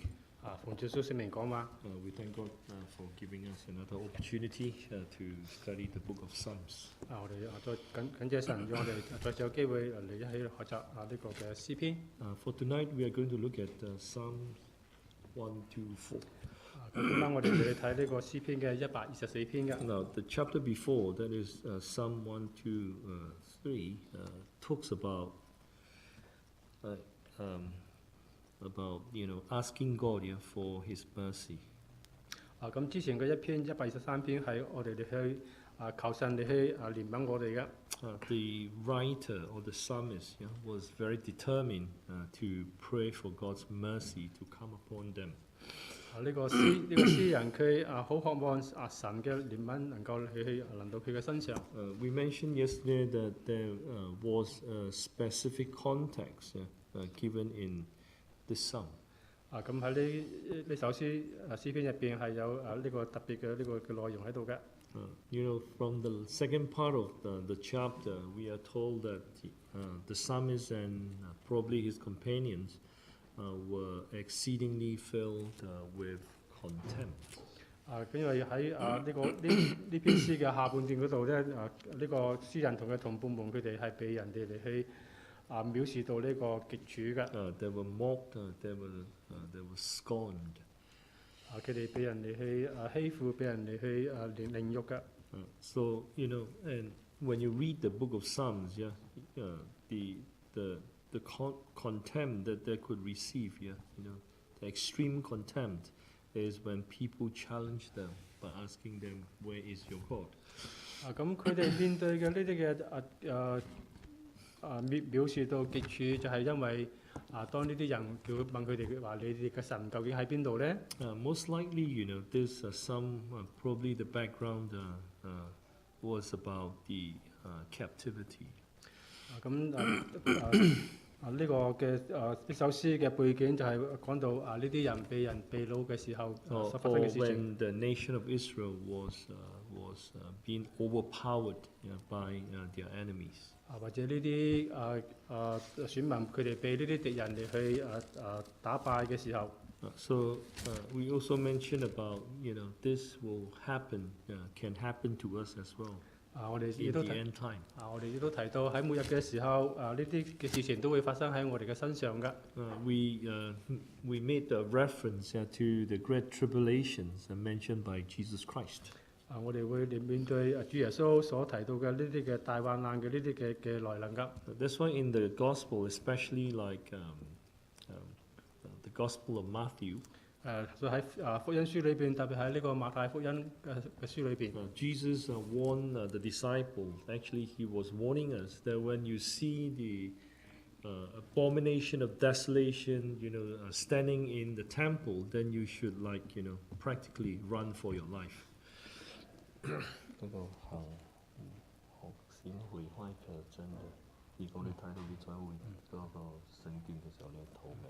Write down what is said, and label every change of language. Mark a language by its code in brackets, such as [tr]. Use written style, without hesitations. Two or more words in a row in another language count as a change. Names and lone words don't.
[yue] 奉主耶穌聖名講話。 [en] We thank God for giving us another opportunity to study the book of Psalms. [yue] 我哋再感謝神，讓我哋再次有機會嚟一起學習呢個嘅詩篇。 [en] For tonight, we are going to look at Psalm 124. [yue] 咁今晚我哋去睇呢個詩篇嘅124篇嘅。 [en] Now, the chapter before, that is Psalm 1, 2, 3, talks about asking God for His mercy. [yue] 咁之前嘅一篇123篇係我哋去求神你去憐憫我哋嘅。 [en] The writer or the psalmist was very determined to pray for God's mercy to come upon them. [yue] 呢個詩人佢好渴望神嘅憐憫能夠去臨到佢嘅身上。 [en] We mentioned yesterday that there was a specific context given in this psalm. [yue] 咁喺呢首詩篇入邊係有呢個特別嘅呢個嘅內容喺度嘅。 [en] From the second part of the chapter, we are told that the psalmist and probably his companions were exceedingly filled with contempt. [yue] 因為喺呢篇詩嘅下半段嗰度咧，呢個詩人同佢同伴們佢哋係被人哋嚟去藐視到呢個極處嘅。 [en] They were mocked, they were scorned. [yue] 佢哋俾人哋去欺負，俾人哋去凌辱嘅。 [en] So and when you read the book of Psalms, the contempt that they could receive, the extreme contempt is when people challenge them by asking them, "Where is your God?" [yue] 咁佢哋面對嘅呢啲嘅藐視到極處，就係因為當呢啲人問佢哋話：你哋嘅神究竟喺邊度咧 [en] ？Most likely, this some probably the background was about the captivity. [yue] 呢個嘅呢首詩嘅背景就係講到呢啲人被擄嘅時候所發生嘅事情。 [en] When the nation of Israel was being overpowered by their enemies. [yue] 或者呢啲選民佢哋被呢啲敵人嚟去打敗嘅時候。 [en] So we also mentioned about this will happen, can happen to us as well. [yue] 我哋亦都提到喺末日嘅時候，呢啲嘅事情都會發生喺我哋嘅身上㗎。 [en] We made a reference to the great tribulations mentioned by Jesus Christ. [yue] 我哋會面對主耶穌所提到嘅呢啲嘅大患難嘅呢啲嘅來臨㗎。 [en] That's why in the gospel, especially like the Gospel of Matthew. [yue] 所以喺福音書裏邊，特別喺呢個馬太福音嘅書裏邊。 [en] Jesus warned the disciples. Actually, he was warning us that when you see the abomination of desolation, standing in the temple, then you should practically run for your life. [yue] 嗰個學閃回開卻真嘅，如果你睇到你再會嗰個聖殿嘅時候，你逃命。